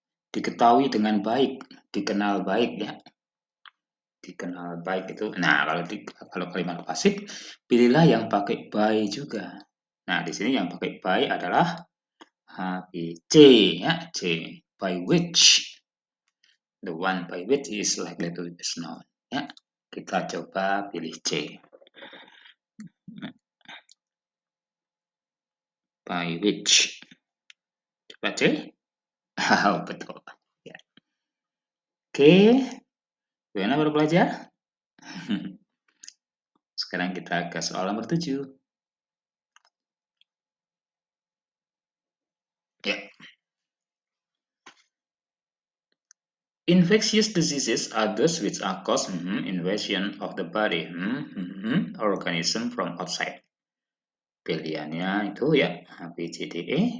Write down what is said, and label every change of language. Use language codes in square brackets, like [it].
[id] Diketahui dengan baik, dikenal baik ya. Dikenal baik itu. Nah, kalau kalimat pasif, pilihlah yang pakai by juga. Nah, di sini yang pakai by adalah C ya, C. [en] By which. The one by which is likely to be best known. [id] Ya, kita coba pilih C. [en] By which. [id] Coba C. Betul. Ya. Oke, gimana baru belajar? Sekarang kita ke soal nomor 7. Ya. [en] Infectious diseases are those which are caused invasion of the body organism from outside. [id] Pilihannya itu ya A, B, C, D, E.